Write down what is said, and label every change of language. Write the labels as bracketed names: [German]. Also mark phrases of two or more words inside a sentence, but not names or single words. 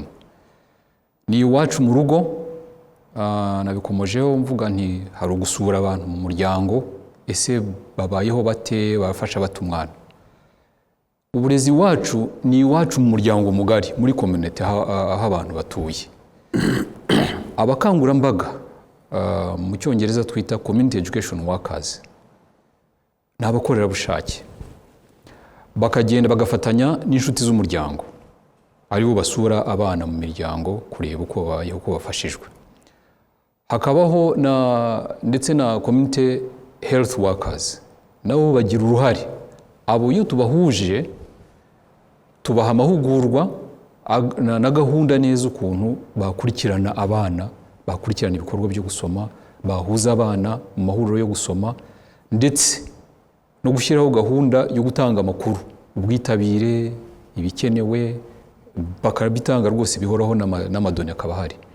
[Kinyarwanda] Ni iwacu mu rugo, nabikomojeho mvuga nti hari ugusura abantu mu muryango, ese babayeho bate, bafasha bate umwana. Uburezi wacu ni iwacu mu muryango mugari, muri community aho abantu batuye. Abakangurambaga mu Cyongereza twita [English] community education workers, [Kinyarwanda] ni abakorerabushake, bakagenda bagafatanya n'inshuti z'umuryango, aribo basura abana mu miryango kureba uko babayeho, uko bafashijwe. Hakabaho ndetse na [English] community health workers, [Kinyarwanda] nabo bagira uruhare. Abo iyo tubahuje tubaha amahugurwa na gahunda neza ukuntu bakurikirana abana, bakurikirana ibikorwa byo gusoma, bahuza abana mu mahuriro yo gusoma, ndetse no gushyiraho gahunda yo gutanga amakuru, ubwitabire, ibikenewe, bakabitanga rwose bihoraho n'amadoni akaba ahari.